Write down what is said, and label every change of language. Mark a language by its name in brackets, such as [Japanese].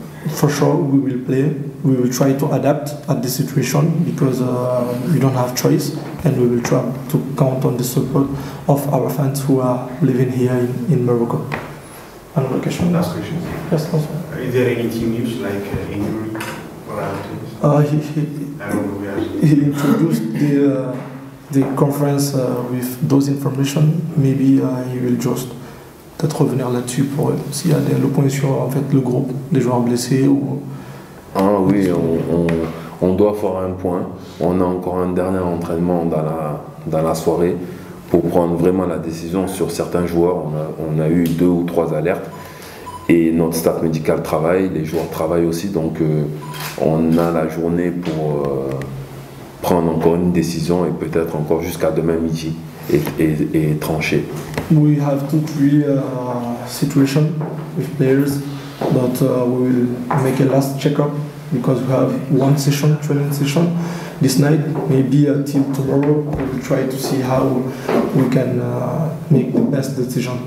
[English] For sure, we will play. We will try to adapt at the situation because we don't have choice, and we will try to count on the support of our fans who are living here in Morocco. Another question? Last question. Yes, also. Is there any team news like injury or other things? He introduced the conference with those information. Maybe he will just [French] peut-être revenir là-dessus pour s'il y a le point sur en fait le groupe des joueurs blessés ou. Ah oui, on doit faire un point. On a encore un dernier entraînement dans la soirée pour prendre vraiment la décision sur certains joueurs. On a eu 2 ou 3 alertes et notre staff médical travaille, les joueurs travaillent aussi, donc on a la journée pour prendre encore une décision et peut-être encore jusqu'à demain midi et trancher. [English] We have 2-3 situations with players, but we will make a last check-up because we have one training session this night. Maybe till tomorrow we will try to see how we can make the best decision.